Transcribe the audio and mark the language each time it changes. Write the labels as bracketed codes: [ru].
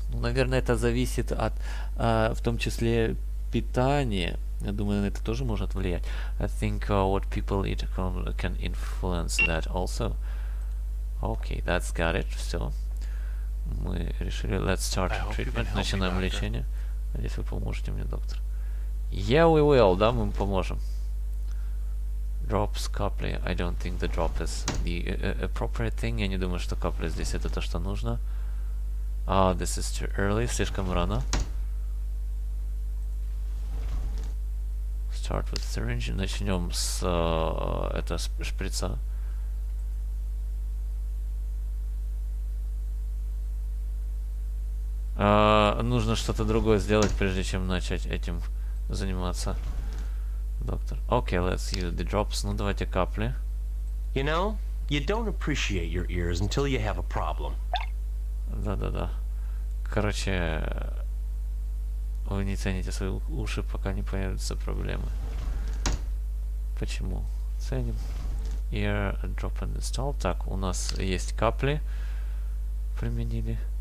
[ru] Ну, наверное, это зависит от, в том числе, питания. Я думаю, на это тоже может влиять. [en] I think what people eat can influence that also. Okay, that's got it. [ru] Все. Мы решили. [en] Let's start treatment. [ru] Начинаем лечение. Надеюсь, вы поможете мне, доктор. [en] Yeah, we will. [ru] Да, мы поможем. [en] Drops, [ru] капли. [en] I don't think the drop is the appropriate thing. [ru] Я не думаю, что капли здесь это то, что нужно. [en] This is too early. [ru] Слишком рано. [en] Start with syringe. [ru] Начнем с шприца. Нужно что-то другое сделать, прежде чем начать этим заниматься, доктор. [en] Okay, let's use the drops. [ru] Ну, давайте капли. [en] You know, you don't appreciate your ears until you have a problem. [ru] Да-да-да. Короче, вы не цените свои уши, пока не появятся проблемы. Почему? Ценим. [en] Ear drop and install. [ru] Так, у нас есть капли. Применили.